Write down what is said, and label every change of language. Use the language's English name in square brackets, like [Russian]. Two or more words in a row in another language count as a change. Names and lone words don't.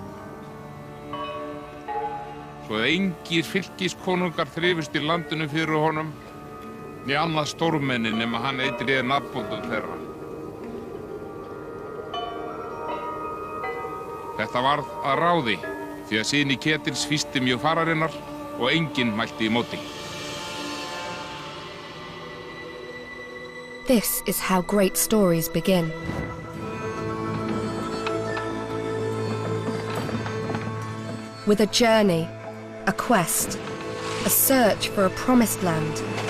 [Icelandic] Svo að engir fylkiskonungar þrifust í landinu fyrir honum, né annað stórmenni nema hann eitriði nafnbóndum þeirra. Þetta varð að ráði, því að syni Ketils fýsti mjög fararinnar og enginn mælti í móti. [English] This is how great stories begin. With a journey, a quest, a search for a promised land.